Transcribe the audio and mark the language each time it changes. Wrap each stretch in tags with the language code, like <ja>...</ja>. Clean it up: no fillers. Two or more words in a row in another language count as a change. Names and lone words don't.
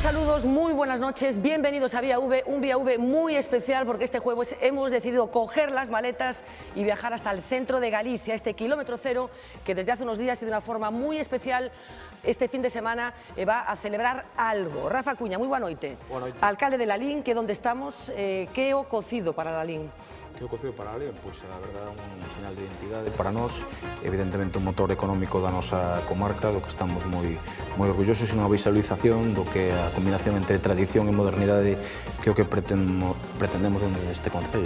<es>Saludos, muy buenas noches, bienvenidos a Vía V, un Vía V muy especial porque este jueves hemos decidido coger las maletas y viajar hasta el centro de Galicia, este kilómetro cero que desde hace unos días y de una forma muy especial este fin de semana va a celebrar algo. Rafa Cuña, muy buena noite.</es> <gl>Alcalde de Lalín,</gl> <es>que donde estamos,</es> <gl>que o cocido para Lalín? Que o cocido para Lalín, pois a verdade é un sinal de identidade para nós, evidentemente un motor económico da nosa comarca, do que estamos moi orgullosos, e unha visualización do que a combinación entre tradición e modernidade que é o que pretendemos dentro deste concello.</gl>